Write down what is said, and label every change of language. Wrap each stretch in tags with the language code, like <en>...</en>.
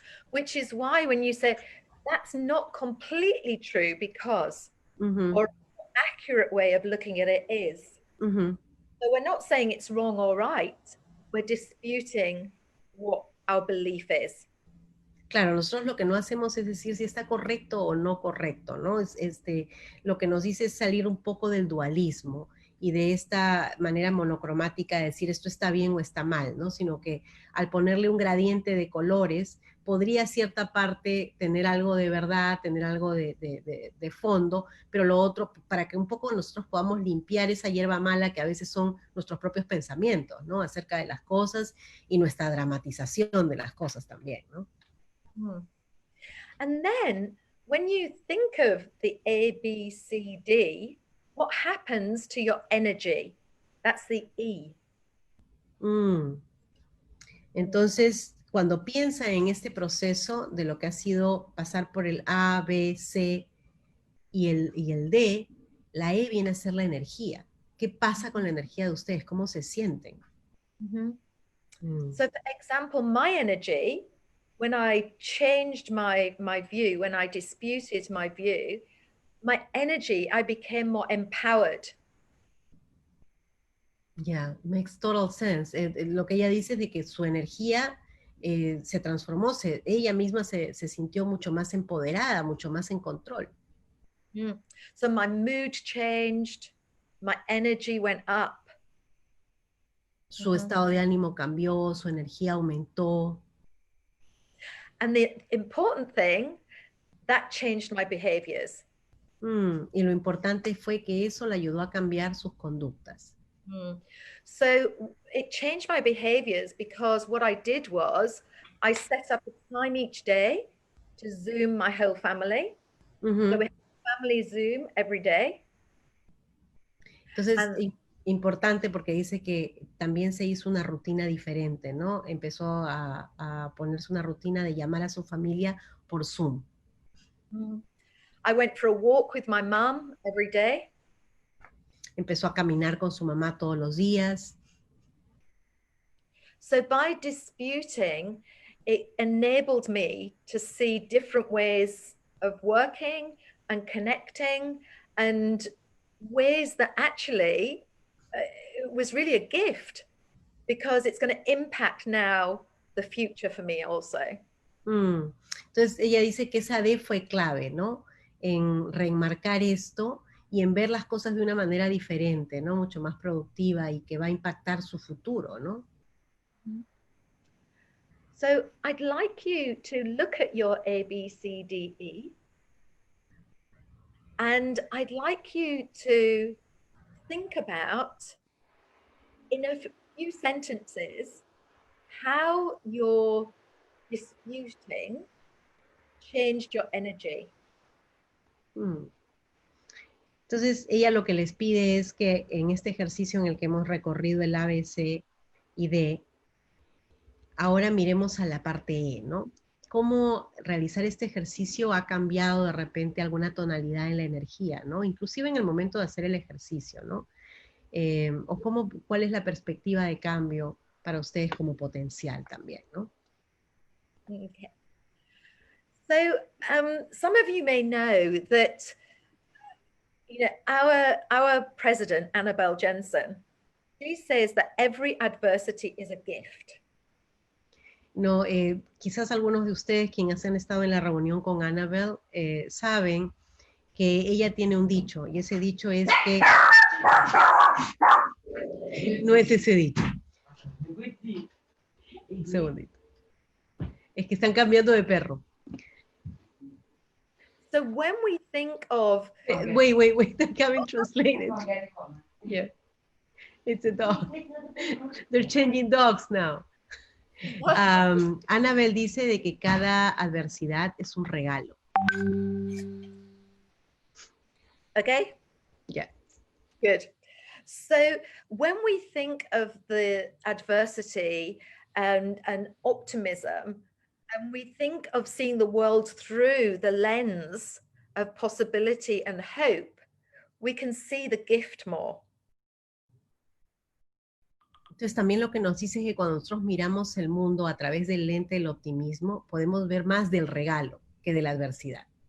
<en>Which is why when you say that's not completely true because, or an accurate way of looking at it is. So we're not saying it's wrong or right. We're disputing what our belief is.</en> <es>Claro, nosotros lo que no hacemos es decir si está correcto o no correcto, ¿no? Lo que nos dice es salir un poco del dualismo y de esta manera monocromática de decir esto está bien o está mal, ¿no? Sino que al ponerle un gradiente de colores, podría cierta parte tener algo de verdad, tener algo de fondo, pero lo otro, para que un poco nosotros podamos limpiar esa hierba mala que a veces son nuestros propios pensamientos, ¿no? Acerca de las cosas y nuestra dramatización de las cosas también, ¿no?</es> <en>And then when you think of the A, B, C, D, what happens to your energy? That's the E.</en> <es>Entonces, cuando piensa en este proceso de lo que ha sido pasar por el A, B, C y el D, la E viene a ser la energía. ¿Qué pasa con la energía de ustedes? ¿Cómo se sienten?</es> <en>So for example, my energy, when I changed my view, when I disputed my view, my energy, I became more empowered. Yeah, makes total sense.</en> <es>Lo que ella dice es de que su energía se transformó, ella misma se sintió mucho más empoderada, mucho más en control.</es> <en>So my mood changed, my energy went up.</en> <es>Su estado de ánimo cambió, su energía aumentó.</es> <en>And the important thing, that changed my behaviors.</en> <es>Y lo importante fue que eso le ayudó a cambiar sus conductas.</es> <en>So it changed my behaviors because what I did was I set up a time each day to Zoom my whole family. So we have a family Zoom every day.</en> <es>Entonces, importante porque dice que también se hizo una rutina diferente, ¿no? Empezó a ponerse una rutina de llamar a su familia por Zoom.</es> <en>I went for a walk with my mom every day.</en> <es>Empezó a caminar con su mamá todos los días.</es> <en>So by disputing, it enabled me to see different ways of working and connecting, and ways that actually it was really a gift, because it's going to impact now the future for me also.</en> <es>Entonces ella dice que esa D fue clave, ¿no? En reenmarcar esto y en ver las cosas de una manera diferente, ¿no? Mucho más productiva y que va a impactar su futuro, ¿no?</es> <en>So I'd like you to look at your A, B, C, D, E. And I'd like you to think about, in a few sentences, how your disputing changed your energy.</en> <es>Entonces, ella lo que les pide es que en este ejercicio en el que hemos recorrido el A, B, C y D, ahora miremos a la parte E, ¿no? Cómo realizar este ejercicio ha cambiado de repente alguna tonalidad en la energía, ¿no? Inclusive en el momento de hacer el ejercicio, ¿no? O cuál es la perspectiva de cambio para ustedes como potencial también, ¿no?</es> <en>Okay. So some of you may know that, you know, our president, Annabelle Jensen, she says that every adversity is a gift.</en> <es>No, quizás algunos de ustedes quienes han estado en la reunión con Annabelle saben que ella tiene un dicho, y ese dicho es que no es ese dicho. Un segundito. Es que están cambiando de perro.</es> <en>So when we think of... Wait, they're coming translated. Yeah, it's a dog. They're changing dogs now.</en> <es>Annabelle dice de que cada adversidad es un regalo.</es> <en>Okay? Yeah. Good. So when we think of the adversity and optimism, and we think of seeing the world through the lens of possibility and hope, we can see the gift more.</en> <es>Entonces también lo que nos dice es que cuando nosotros miramos el mundo a través del lente del optimismo, podemos ver más del regalo que de la adversidad.</es>